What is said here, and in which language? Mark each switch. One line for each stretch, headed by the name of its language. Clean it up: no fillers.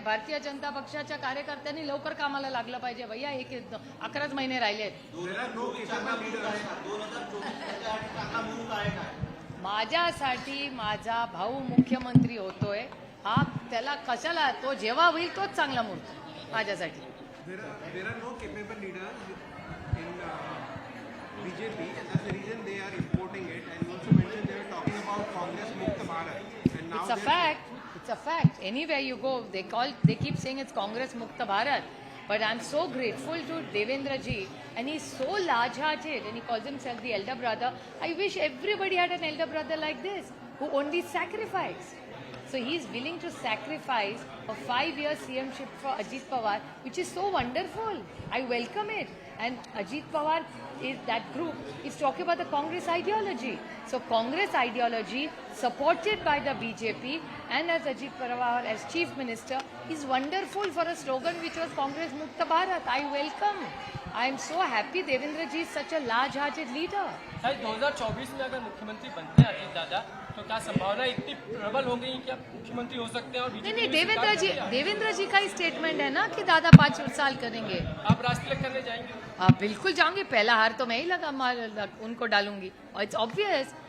Marathi: भारतीय जनता पक्षाच्या कार्यकर्त्यांनी लवकर कामाला लागलं पाहिजे भैया, 11च महिने राहिले आहेत। माझ्यासाठी माझा भाऊ मुख्यमंत्री होतोय, हा त्याला कशाला, तो जेव्हा होईल तोच चांगला मुहूर्त माझ्यासाठी।
English: There are no capable leaders in BJP, and that's the reason they are importing it. And you also mentioned they were talking about Congress Mukta Bharat, and now It's a fact. It's a fact. Anywhere you go, they keep saying it's Congress Mukta Bharat. But I'm so grateful to Devendra ji, and he's so large-hearted, and he calls himself the elder brother. I wish everybody had an elder brother like this, who only sacrificed. So he's willing to sacrifice a 5-year CMship for Ajit Pawar, which is so wonderful. I welcome it. And Ajit Pawar is that group is talking about the Congress ideology. So Congress ideology supported by the BJP and as Ajit Pawar as Chief Minister is wonderful for a slogan which was Congress Mukta Bharat. I welcome. I am so happy Devendra ji is such a large-hearted leader.
Hindi: 2024 में अगर मुख्यमंत्री बनते हैं अजीत दादा, तो क्या संभावना इतनी प्रबल हो गई कि आप मुख्यमंत्री हो सकते हैं? और नहीं, देवेंद्र जी का ही स्टेटमेंट है ना कि दादा 5 साल करेंगे। आप राष्ट्रीय करने जाएंगे? हाँ बिल्कुल जाऊंगी, पहला हार तो मैं ही उनको डालूंगी। और
English: It's obvious.